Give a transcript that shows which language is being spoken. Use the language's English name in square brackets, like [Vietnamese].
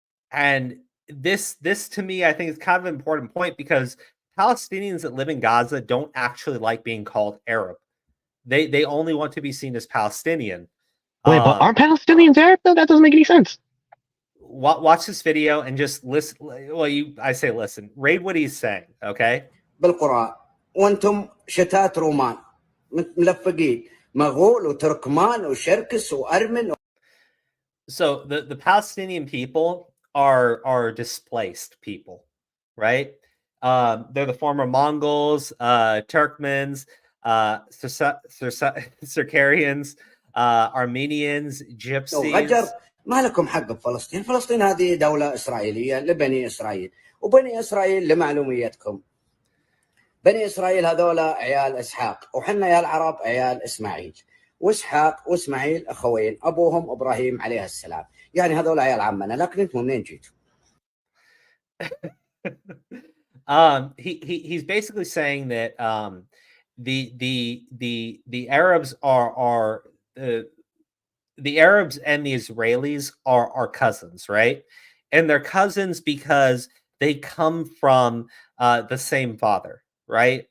[English] And this to me, I think is kind of an important point because Palestinians that live in Gaza don't actually like being called Arab. They only want to be seen as Palestinian. Wait, but aren't Palestinians Arab though? That doesn't make any sense. Watch this video and just listen. Well, I say listen. Read what he's saying, okay? [Arabic] بالقرآن وانتم شتات رومان ملفقين مغول وتركمان وشركس وأرمن. [English] So the Palestinian people are displaced people, right? They're the former Mongols, Turkmens, Circarians, Armenians, Gypsies. [Arabic] ما لكم حق بفلسطين. فلسطين هذه دولة إسرائيلية لبني إسرائيل وبني إسرائيل لمعلوميتكم بني إسرائيل هذولا عيال إسحاق وحنا يا العرب عيال إسماعيل وإسحاق وإسماعيل أخوين أبوهم إبراهيم عليه السلام يعني هذولا عيال عمنا لكن أنتم منين جيتوا؟ [English] He's basically saying that the Arabs are the Arabs and the Israelis are cousins, right? And they're cousins because they come from the same father, right?